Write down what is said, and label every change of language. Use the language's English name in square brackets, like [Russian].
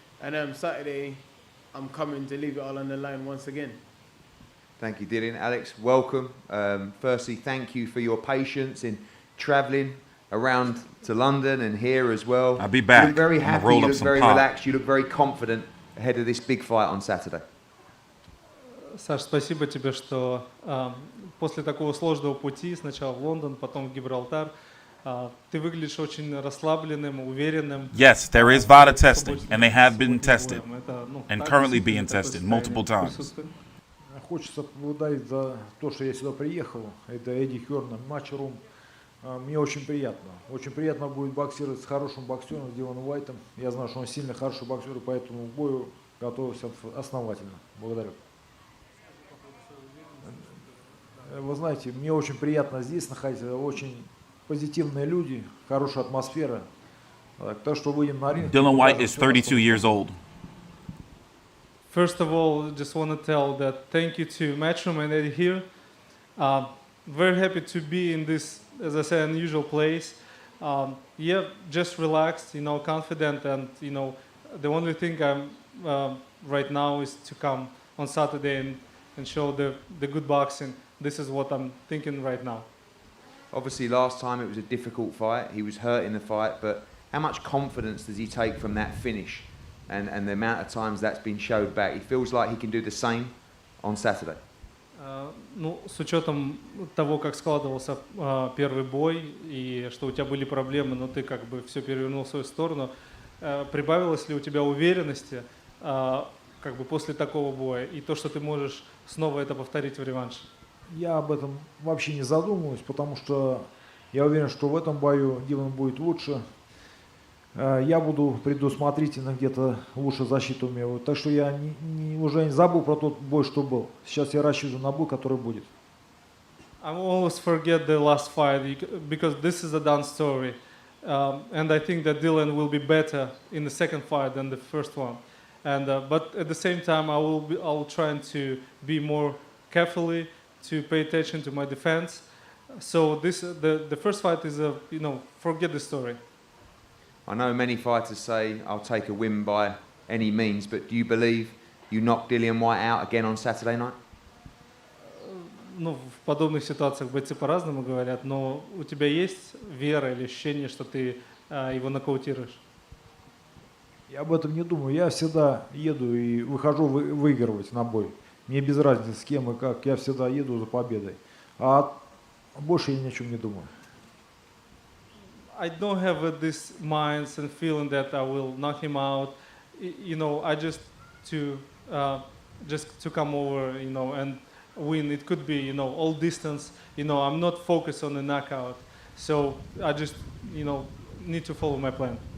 [English] And Saturday, I'm coming to leave it all on the line once again. Thank you, Dillian. Alex, welcome. Firstly, thank you for your patience in travelling around to London and here as well. I'll be back. You look very happy, you look very relaxed, you look very confident ahead of this big fight on Saturday. [Russian] Саш, спасибо тебе, что после такого сложного пути, сначала в Лондон, потом в Гибралтар, ты выглядишь очень расслабленным, уверенным. [English] Yes, there is VADA testing, and they have been tested, and currently being tested multiple times. [Russian] Хочется поблагодарить за то, что я сюда приехал. Это Эдди Хёрн, Matchroom. Мне очень приятно. Очень приятно будет боксировать с хорошим боксером, с Диланом Уайтом. Я знаю, что он сильно хороший боксер, и поэтому к бою готовился основательно. Благодарю. Вы знаете, мне очень приятно здесь находиться, очень позитивные люди, хорошая атмосфера. Так что выйдем на ринг. [English] Dillian Whyte is 32 years old. First of all, just want to tell that thank you to Matchroom and Eddie here. Very happy to be in this, as I said, unusual place. Yeah, just relaxed, confident, and the only thing I'm right now is to come on Saturday and show the good boxing. This is what I'm thinking right now. Obviously, last time it was a difficult fight. He was hurt in the fight, but how much confidence does he take from that finish and the amount of times that's been showed back? He feels like he can do the same on Saturday. [Russian] С учетом того, как складывался первый бой и что у тебя были проблемы, но ты как бы все перевернул в свою сторону, прибавилось ли у тебя уверенности как бы после такого боя и то, что ты можешь снова это повторить в реванше? Я об этом вообще не задумываюсь, потому что я уверен, что в этом бою Дилан будет лучше. Я буду предусмотрительно где-то лучше защиту умею. Так что я уже не забыл про тот бой, что был. Сейчас я рассчитываю на бой, который будет. [English] I always forget the last fight because this is a done story. And I think that Dylan will be better in the second fight than the first one. And but at the same time, I will try to be more carefully to pay attention to my defense. So the first fight is forget the story. I know many fighters say I'll take a win by any means, but do you believe you knocked Dillian Whyte out again on Saturday night? [Russian] Ну, в подобных ситуациях бойцы по-разному говорят, но у тебя есть вера или ощущение, что ты его нокаутируешь? Я об этом не думаю. Я всегда еду и выхожу выигрывать на бой. Мне без разницы с кем и как. Я всегда еду за победой. А больше я ни о чем не думаю. [English] I don't have this mind and feeling that I will knock him out. I just to come over, and win. It could be, all distance. I'm not focused on the knockout. So I just, need to follow my plan.